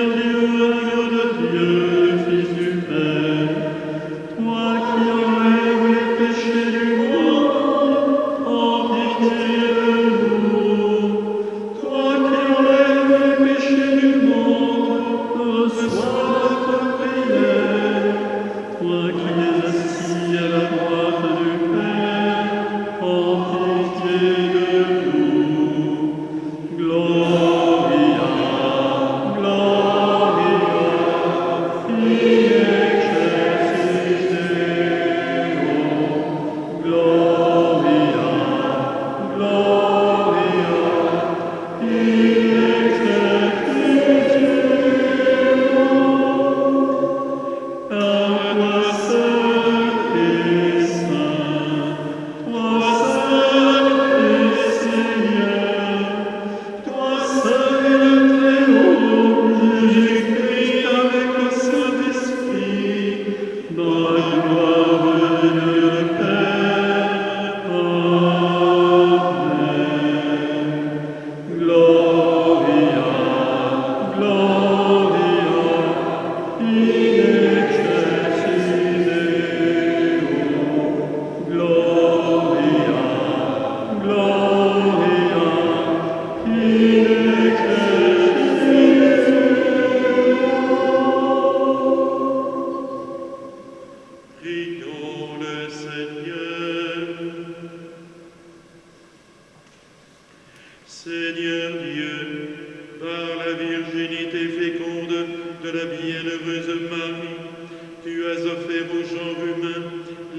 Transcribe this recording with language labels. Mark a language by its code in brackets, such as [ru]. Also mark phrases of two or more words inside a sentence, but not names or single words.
[fr] Dieu, agneau de Dieu, Fils du Père, toi qui enlèves les péchés du monde, en pitié de nous. Toi qui enlèves les péchés du monde, reçois notre prière. Toi qui es assis à la droite du Père, en pitié de nous. [la] Gloria, Gloria, in excelsis Deo. Gloria, Gloria, in excelsis Deo. [fr] Car toi seul es saint, toi seul es Seigneur. Toi seul est le Très-Haut, Jésus-Christ avec le Saint-Esprit, dans la gloire de Dieu le Père. Amen. [la] Gloria, Gloria, in excelsis Deo. Gloria, Gloria, in excelsis Deo. [fr] Prions le Seigneur. Seigneur Dieu, par la virginité féconde de la bienheureuse Marie, tu as offert au genre humain